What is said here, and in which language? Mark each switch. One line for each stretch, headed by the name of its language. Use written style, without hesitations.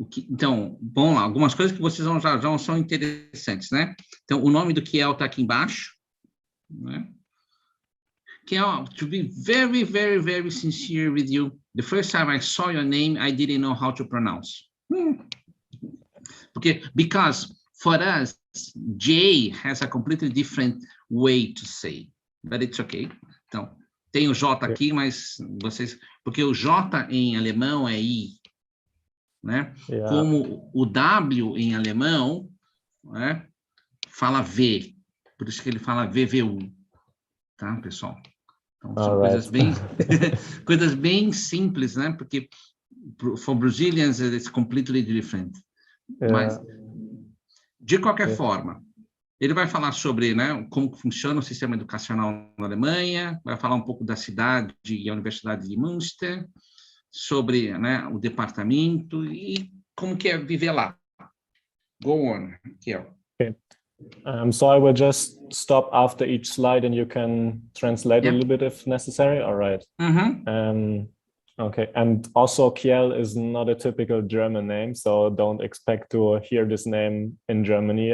Portuguese: Então, bom, algumas coisas que vocês já são interessantes, né? Então, o nome do Kiel está aqui embaixo, né?
English: Kiel, to be very, very, very sincere with you, the first time I saw your name, I didn't know how to pronounce. Because for us, J has a completely different way to say, but it's okay.
Portuguese: Então, tem o J aqui, mas vocês... Porque o J em alemão é I. Né? Yeah. Como o W em alemão, né, fala V, por isso que ele fala VVU, tá, pessoal? Então, são coisas bem simples, né? Porque
English: for Brazilians it's completely different. Yeah.
Portuguese: Mas, de qualquer forma, ele vai falar sobre, né, como funciona o sistema educacional na Alemanha, vai falar um pouco da cidade e a Universidade de Münster, sobre, né, o departamento e como que é viver lá.
English: Go on, Kiel. Okay. So I will just stop after each slide and you can translate a little bit if necessary. All right. Mm-hmm. Okay. And also Kiel is not a typical German name, so don't expect to hear this name in Germany.